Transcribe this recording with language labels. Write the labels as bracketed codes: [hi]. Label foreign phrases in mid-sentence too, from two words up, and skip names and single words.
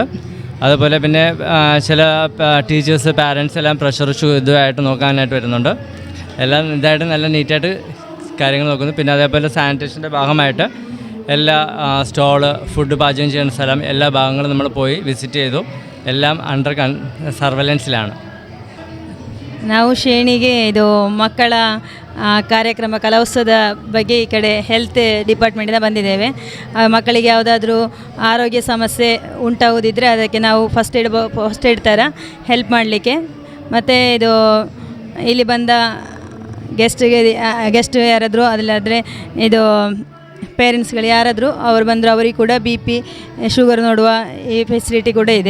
[ml] അതുപോലെ പിന്നെ ചില [en] teachers parents [ml] എല്ലാം പ്രഷർ ഇതുമായിട്ട് നോക്കാനായിട്ട് വരുന്നുണ്ട്. എല്ലാം ഇതായിട്ട് നല്ല നീറ്റായിട്ട് കാര്യങ്ങൾ നോക്കുന്നു. പിന്നെ അതേപോലെ സാനിറ്റേഷൻ്റെ ഭാഗമായിട്ട് എല്ലാ സ്റ്റോള്, ഫുഡ് പാചകം ചെയ്യുന്ന സ്ഥലം, എല്ലാ ഭാഗങ്ങളും നമ്മൾ പോയി വിസിറ്റ് ചെയ്തു. എല്ലാം [en] under surveillance. [kn] ನಾವು ಶೇಣಿಗೆ ಇದು ಮಕ್ಕಳ ಕಾರ್ಯಕ್ರಮ ಕಲೋತ್ಸವದ ಬಗ್ಗೆ ಈ ಕಡೆ [en] health department [kn] ಬಂದಿದ್ದೇವೆ. ಮಕ್ಕಳಿಗೆ ಯಾವುದಾದ್ರೂ ಆರೋಗ್ಯ ಸಮಸ್ಯೆ ಉಂಟಾಗೋದಿದ್ದರೆ ಅದಕ್ಕೆ ನಾವು [en] first aid [kn] ಥರ ಹೆಲ್ಪ್ ಮಾಡಲಿಕ್ಕೆ, ಮತ್ತು ಇದು ಇಲ್ಲಿ ಬಂದ ಗೆಸ್ಟ್ ಯಾರಾದರೂ ಅದಿಲ್ಲಾದರೆ ಇದು ಪೇರೆಂಟ್ಸ್ಗಳು ಯಾರಾದರೂ ಅವರು ಬಂದರೂ ಅವರಿಗೆ ಕೂಡ [en] BP sugar [kn] ನೋಡುವ ಈ ಫೆಸಿಲಿಟಿ ಕೂಡ ಇದೆ.